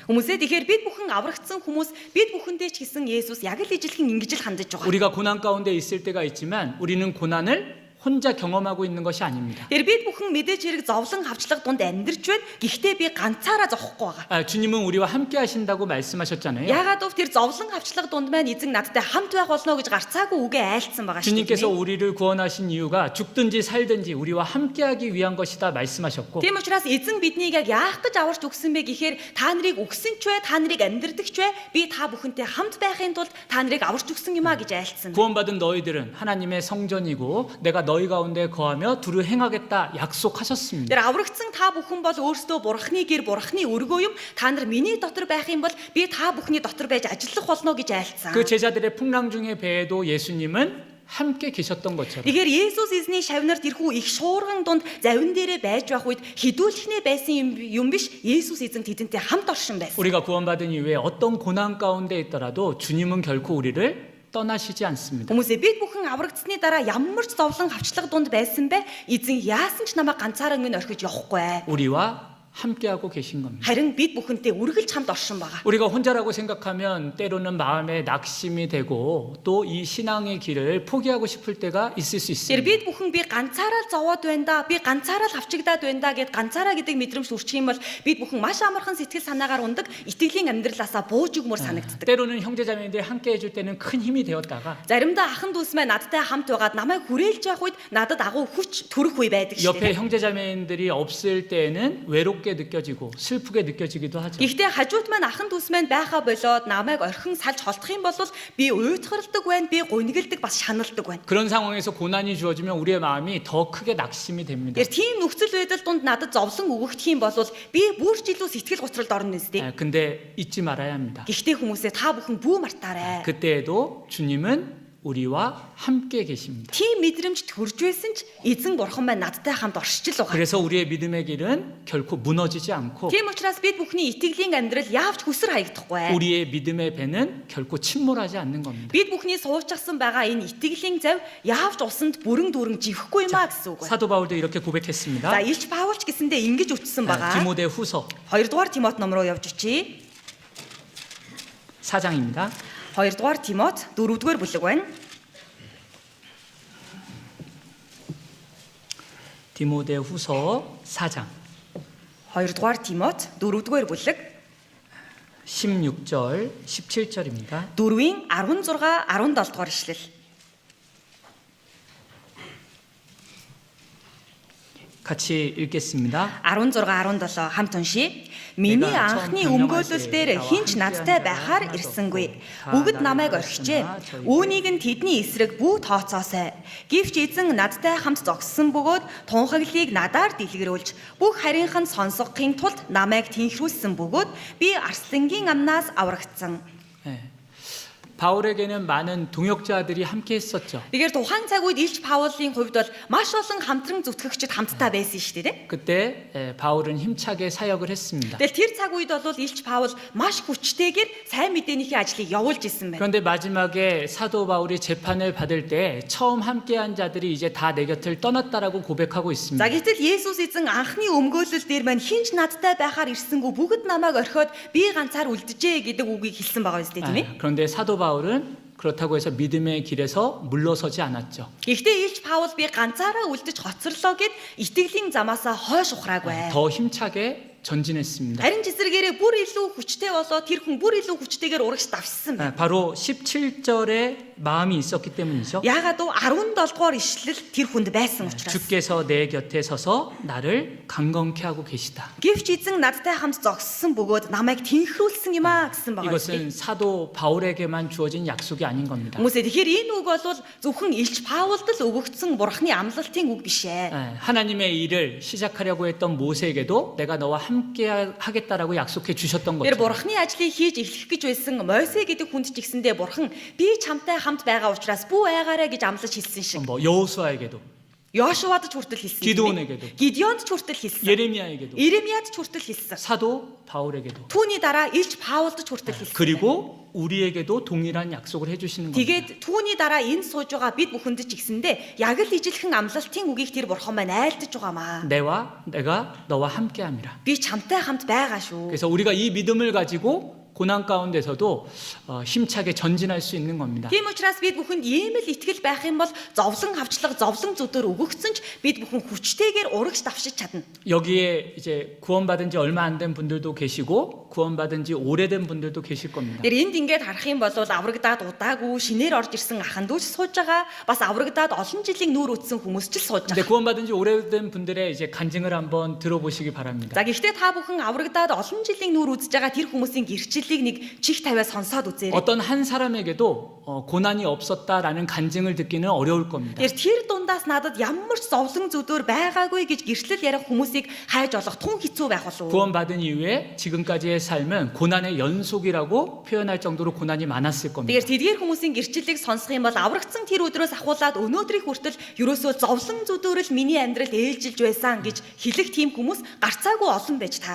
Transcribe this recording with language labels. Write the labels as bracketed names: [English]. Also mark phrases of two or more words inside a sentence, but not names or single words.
[Mongolian] Хүмүүсээ тэгэхээр бид бүхэн аврагдсан хүмүүс бид бүхэндээ ч гэсэн Есүс яг л ижилхэн ингэж л хандаж байгаа. [Korean] 우리가 고난 가운데 있을 때가 있지만 우리는 고난을 혼자 경험하고 있는 것이 아닙니다. [Mongolian] Тэр бид бүхэн мэдээж хэрэг зовлон хавчлага дунд амьдарч байна. Гэхдээ би ганцаараа зовхгүй байгаа. [Korean] 주님은 우리와 함께 하신다고 말씀하셨잖아요. [Mongolian] Яагаад гэвэл тэр зовлон хавчлага дунд маань эзэн надтай хамт байх болно гэж гарцаагүй үгээ айлцсан байгаа шүү [Korean] 주님께서 [Mongolian] дээ. [Korean] 우리를 구원하신 이유가 죽든지 살든지 우리와 함께하기 위한 것이다 말씀하셨고 [Mongolian] Тийм учраас эзэн биднийг яг яах гэж аварч өгсөн бэ гэхээр та нарыг өгсөн ч вэ, та нарыг амьдрдаг ч вэ, би та бүхэнтэй хамт байхын тулд та нарыг аварч өгсөн юм а гэж айлцсан. [Korean] 구원받은 너희들은 하나님의 성전이고 내가 너희 가운데 거하며 두루 행하겠다 약속하셨습니다. [Mongolian] Тэр аврагдсан та бүхэн бол өөрсдөө бурхны гэр, бурхны өргөө юм. Та нар миний дотор байх юм бол би та бүхний дотор байж ажиллах болно гэж айлцсан. [Korean] 그 제자들의 풍랑중의 배에도 예수님은 함께 계셨던 것처럼 [Mongolian] Тэгэхээр Есүс эзний шавнар тэрхүү их шуурган дунд завин дээрээ байж байх үед хідүүлэхнээ байсан юм биш. Есүс эзэн тэдэнтэй хамт оршин байсан. [Korean] 우리가 구원받은 이후에 어떤 고난 가운데 있더라도 주님은 결코 우리를 떠나시지 않습니다. [Mongolian] Хүмүүсээ бид бүхэн аврагдсны дараа ямар ч зовлон хавчлага дунд байсан бэ? Эзэн яасан ч намайг ганцаараа минь орхиж явахгүй. [Korean] 우리와 함께하고 계신 겁니다. [Mongolian] Харин бид бүхэнтэй үргэлж хамт оршин байгаа. [Korean] 우리가 혼자라고 생각하면 때로는 마음에 낙심이 되고 또 이 신앙의 길을 포기하고 싶을 때가 있을 수 [Mongolian] Тэр [Korean] 있습니다. [Mongolian] бид бүхэн би ганцаараа зовоод байна да, би ганцаараа л авчигдаад байна да гэд ганцаараа гэдэг мэдрэмж төрчих юм бол бид бүхэн маш амархан сэтгэл санаагаар ундаг, итгэлийн амьдралаасаа бууж өгмөр санагддаг. [Korean] 때로는 형제자매들이 함께 해줄 때는 큰 힘이 되었다가 [Mongolian] Заримдаа ахан дүүс маань надтай хамт байгаад намайг хүрээлж явах үед надад агуу хүч төрөх үе байдаг шүү [Korean] 옆에 [Mongolian] дээ. [Korean] 형제자매들이 없을 때에는 외롭게 느껴지고 슬프게 느껴지기도 하죠. [Mongolian] Гэхдээ хажууд маань ахан дүүс маань байхаа болоод намайг орхин салж холдох юм бол би уйтгарладаг байна, би гунигэлдэг бас шаналдаг байна. [Korean] 그런 상황에서 고난이 주어지면 우리의 마음이 더 크게 낙심이 됩니다. [Mongolian] Тэр тийм нөхцөл байдал донд надад зовлон өгөгдөх юм бол би бүр ч илүү сэтгэл гоцролд орно нэстэ. [Korean] 근데 잊지 말아야 합니다. [Mongolian] Гэхдээ хүмүүсээ та бүхэн бүү мартаарай. [Korean] 그때에도 주님은 우리와 함께 계십니다. [Mongolian] Тийм мэдрэмж төрж байсан ч эзэн бурхан маань надтай хамт оршиж л байгаа. [Korean] 그래서 우리의 믿음의 길은 결코 무너지지 않고 [Mongolian] Тийм учраас бид бүхний итгэлийн амьдрал яавч хүсэр хаягдахгүй. [Korean] 우리의 믿음의 배는 결코 침몰하지 않는 겁니다. [Mongolian] Бид бүхний суучсан байгаа энэ итгэлийн зав яавч усанд бүрэн дүүрэн живхгүй юмаа гэсэн үг. [Korean] 사도 바울도 이렇게 고백했습니다. [Mongolian] За Илч Паулч гэсэндээ ингэж үтсэн байгаа. [Korean] 디모데 후서 [Mongolian] 2-р Тимот ном руу явж очие. [Korean] 4장입니다. [Mongolian] 2-р Тимот 4-р бүлэг байна. [Korean] 디모데 후서 4장 [Mongolian] 2-р Тимот 4-р бүлэг [Korean] 16절 17절입니다. [Mongolian] 4-ийн 16 17 дугаар ишлэл. [Korean] 같이 읽겠습니다. [Mongolian] 16 17 хамт уншия. Миний анхны өмгөөлөл дээр хинч надтай байхаар ирсэнгүй. Бүгд намайг орхижээ. Үүнийг нь тэдний эсрэг бүү тооцоосай. Гэвч эзэн надтай хамт зогссон бөгөөд тунхаглыг надаар дэлгэрүүлж бүх харийнх нь сонсгохын тулд намайг тэнхрүүлсэн бөгөөд би арслангийн амнаас аврагдсан. [Korean] 바울에게는 많은 동역자들이 함께 했었죠. [Mongolian] Тэгэхээр тухайн цаг үед Илч Паулын хувьд бол маш олон хамтран зүтгэгчид хамтдаа байсан шүү дээ. [Korean] 그때 바울은 힘차게 사역을 했습니다. [Mongolian] Тэгэл тэр цаг үед бол Илч Паул маш хүчтэйгээр сайн мэдээнийхээ ажлыг явуулж исэн байна. [Korean] 그런데 마지막에 사도 바울이 재판을 받을 때 처음 함께한 자들이 이제 다 내 곁을 떠났다라고 고백하고 있습니다. [Mongolian] За гэтэл Есүс эзэн анхны өмгөөлөл дээр маань хинч надтай байхаар ирсэнгүү бүгд намайг орхиод би ганцаар үлдэжээ гэдэг үгийг хэлсэн байгаа юм тийм ээ. [Korean] 그런데 사도 바울은 그렇다고 해서 믿음의 길에서 물러서지 않았죠. [Mongolian] Гэхдээ Илч Паул би ганцаараа үлдэж хоцорлоо гэд итгэлийн замаасаа хойш ухраагүй. [Korean] 더 힘차게 전진했습니다. [Mongolian] Харин цэцэргээрээ бүр илүү хүчтэй болоо тэр хүн бүр илүү хүчтэйгээр урагш давшсан байна. [Korean] 바로 17절에 마음이 있었기 때문이죠. [Mongolian] Яагаад гэвэл 17 дугаар ишлэл тэр хүнд байсан учраас. [Korean] 주께서 내 곁에 서서 나를 강건케 하고 계시다. [Mongolian] Гэвч эзэн надтай хамт зогссон бөгөөд намайг тэнхрүүлсэн юм а гэсэн байгаа. [Korean] 이것은 사도 바울에게만 주어진 약속이 아닌 겁니다. [Mongolian] Хүмүүсээ тэгэхээр энэ үг бол зөвхөн Илч Паулд л өгөгдсөн бурхны амлалтын үг биш ээ. [Korean] 하나님의 일을 시작하려고 했던 모세에게도 내가 너와 함께 하겠다라고 약속해 주셨던 [Mongolian] Тэр [Korean] 것처럼 [Mongolian] бурхны ажлыг хийж эхлэх гэж байсан Мосе гэдэг хүнд ч гэсэндээ бурхан би чамтай хамт байгаа учраас бүү айгаарай гэж амлаж хэлсэн шиг. [Korean] 뭐 여호수아에게도 [Mongolian] Йошуад ч хүртэл хэлсэн. [Korean] 기드온에게도, [Mongolian] Гидеонд ч хүртэл хэлсэн. [Korean] 예레미야에게도, [Mongolian] Иремьяд ч хүртэл хэлсэн. [Korean] 사도 바울에게도, [Mongolian] Түүний дараа Илч Паулд ч хүртэл хэлсэн. [Korean] 그리고 우리에게도 동일한 약속을 해주시는 겁니다. [Mongolian] Тэгээд түүний дараа энэ сууж байгаа бид бүхэнд ч гэсэндэ яг л ижилхэн амлалтын үгийг тэр бурхан маань айлтж байгаамаа. [Korean] 내가 너와 함께함이라. [Mongolian] Би чамтай хамт байгаа шүү. [Korean] 그래서 우리가 이 믿음을 가지고 고난 가운데서도 힘차게 전진할 수 있는 겁니다. [Mongolian] Тийм учраас бид бүхэнд ийм л итгэл байх юм бол зовлон хавчлага, зовлон зүдөр өгөгдсөн ч бид бүхэн хүчтэйгээр урагш давшиж чадна. [Korean] 여기에 이제 구원받은 지 얼마 안 된 분들도 계시고 구원받은 지 오래된 분들도 계실 겁니다. [Mongolian] Тэр энд ингээд харах юм бол аврагдаад удаагүй шинээр орж ирсэн ахандууч сууж байгаа, бас аврагдаад олон жилийн нүүр үтсэн хүмүүс ч л сууж [Korean] 근데 [Mongolian] байгаа. [Korean] 구원받은 지 오래된 분들의 이제 간증을 한번 들어보시기 바랍니다. [Mongolian] За гэхдээ та бүхэн аврагдаад олон жилийн нүүр үзэж байгаа тэр хүмүүсийн гэрчлэлийг нэг чих тавиа сонсоод үзээрэй. [Korean] 어떤 한 사람에게도 고난이 없었다라는 간증을 듣기는 어려울 겁니다. [Mongolian] Тэр дундаас надад ямар ч зовлон зүдөр байгаагүй гэж гэрчлэл ярих хүмүүсийг хайж олох тун хэцүү байх болов. [Korean] 구원받은 이후에 지금까지의 삶은 고난의 연속이라고 표현할 정도로 고난이 많았을 겁니다. [Mongolian] Тэдгээр хүмүүсийн гэрчлэлийг сонсох юм бол аврагдсан тэр өдрөөс ахуулаад өнөөдрийг хүртэл ерөөсөө зовлон зүдөрөл миний амьдралд ээлжилж байсан гэж хэлэх тийм хүмүүс гарцаагүй олон байж таарна.